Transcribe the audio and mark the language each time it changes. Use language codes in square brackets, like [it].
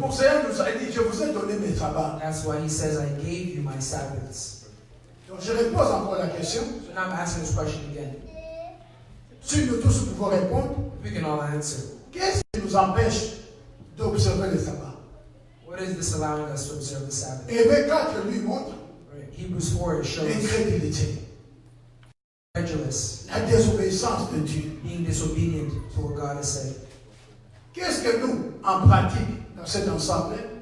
[fr] pour ça qu'il nous a dit, je vous ai donné mes sabbats. [en] That's why he says, I gave you my Sabbaths. [fr] Donc je repose encore la question. [en] So now I'm asking this question again. [fr] Si nous tous pouvons répondre, [en] We can all answer. [fr] qu'est-ce qui nous empêche d'observer le sabbat? [en] What is this allowing us to observe the Sabbath? [fr] Hébreux 4 lui montre [en] Right. Hebrews 4 it shows [fr] l'incrédulité, [en] incredulous, [fr] la désobéissance de Dieu. [en] being disobedient to what God has said. [fr] Qu'est-ce que nous, en pratique, dans cet ensemble,